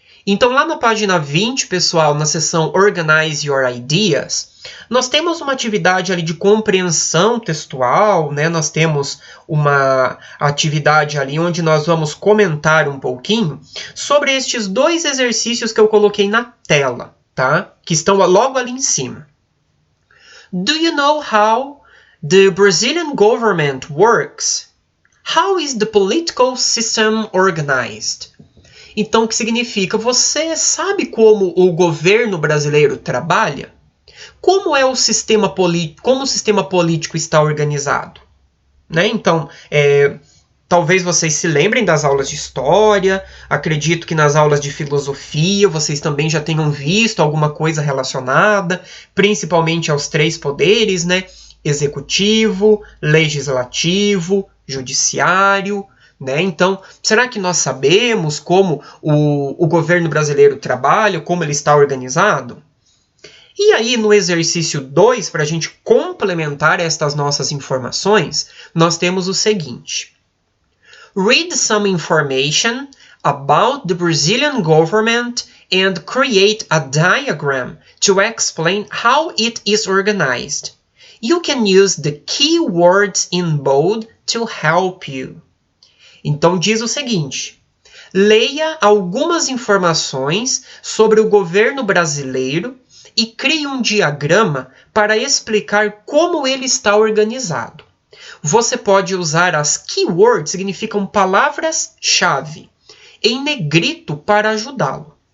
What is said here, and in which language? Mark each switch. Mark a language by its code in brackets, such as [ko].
[pt] Então, lá na página 20, pessoal, na seção Organize Your Ideas, nós temos uma atividade ali de compreensão textual, né? Nós temos uma atividade ali onde nós vamos comentar um pouquinho sobre estes dois exercícios que eu coloquei na tela, tá? Que estão logo ali em cima. [en] Do you know how the Brazilian government works? How is the political system organized? [pt] Então, o que significa? Você sabe como o governo brasileiro trabalha? Como é o sistema político? Como o sistema político está organizado? Né? Então, talvez vocês se lembrem das aulas de história. Acredito que nas aulas de filosofia vocês também já tenham visto alguma coisa relacionada, principalmente aos três poderes, né? Executivo, legislativo, judiciário. Né? Então, será que nós sabemos como o governo brasileiro trabalha, como ele está organizado? E aí, no exercício 2, para a gente complementar estas nossas informações, nós temos o seguinte. [en] Read some information about the Brazilian government and create a diagram to explain how it is organized. You can use the keywords in bold to help you. [pt] Então, diz o seguinte, leia algumas informações sobre o governo brasileiro e crie um diagrama para explicar como ele está organizado. Você pode usar as keywords, significam palavras-chave, em negrito para ajudá-lo.